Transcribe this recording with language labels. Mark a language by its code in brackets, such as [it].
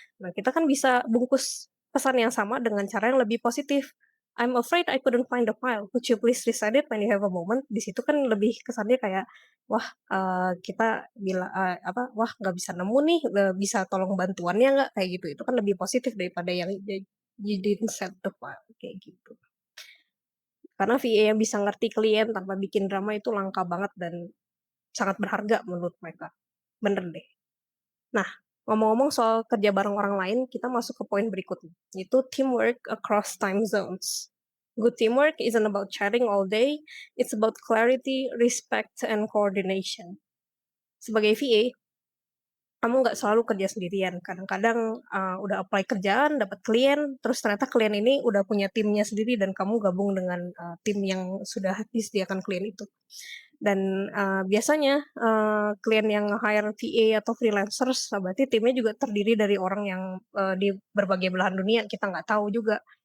[id] Nah, kita kan bisa bungkus pesan yang sama dengan cara yang lebih positif, [en] "I'm afraid I couldn't find the file. Could you please resend it when you have a moment?" [id] Di situ kan lebih kesannya kayak, wah, kita apa, "Wah, nggak bisa nemu nih, bisa tolong bantuannya nggak?" Kayak gitu. Itu kan lebih positif daripada yang [en] "You didn't send the file," [id] kayak gitu. Karena VA yang bisa ngerti klien tanpa bikin drama itu langka banget dan sangat berharga menurut mereka. Bener deh. Nah, ngomong-ngomong soal kerja bareng orang lain, kita masuk ke poin berikutnya, yaitu teamwork across time zones. [en] Good teamwork isn't about chatting all day, it's about clarity, respect, and coordination. [id] Sebagai VA, kamu nggak selalu kerja sendirian. Kadang-kadang, udah apply kerjaan, dapat klien, terus ternyata klien ini udah punya timnya sendiri dan kamu gabung dengan, tim yang sudah disediakan klien itu. Dan, biasanya, klien yang hire VA atau freelancers, berarti timnya juga terdiri dari orang yang, di berbagai belahan dunia, kita nggak tahu juga.